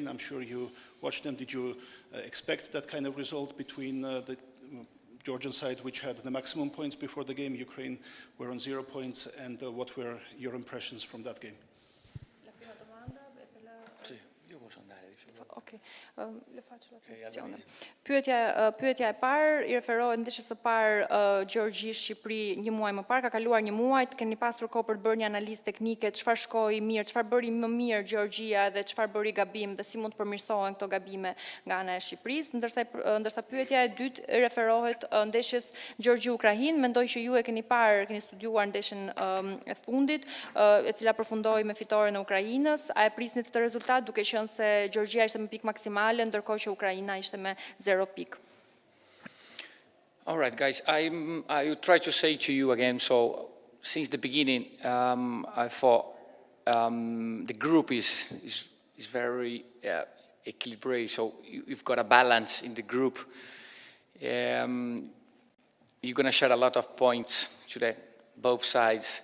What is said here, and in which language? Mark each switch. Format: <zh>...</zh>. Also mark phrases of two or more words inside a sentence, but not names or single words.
<en>I'm sure you watched them. Did you expect that kind of result between the Georgian side, which had the maximum points before the game? Ukraine were on 0 points. And what were your impressions from that game?</en> <it>Okej, le faccio la traduzione.</it> <sq>Pyetja e parë i referohet ndeshjes së parë Gjergji Shqipëri një muaj më parë, ka kaluar një muaj, keni pasur kohë për bërë një analizë teknike, çfarë shkoi mirë, çfarë bëri më mirë Gjergjia dhe çfarë bëri gabim dhe si mund të përmirësohen këto gabime nga ana e Shqipërisë, ndërsa pyetja e dytë referohet ndeshjes Gjergji-Ukrainë, mendoj që ju e keni parë, keni studiuar ndeshjen e fundit, e cila përfundoi me fitoren e Ukrainës, a e prisni këtë rezultat duke qenë se Gjergjia ishte me pikë maksimale, ndërkohë që Ukraina ishte me 0 pikë.</sq> <en>All right, guys, I will try to say to you again, so since the beginning, I thought the group is very equilibrated, so you've got a balance in the group. You're going to share a lot of points to both sides.</en>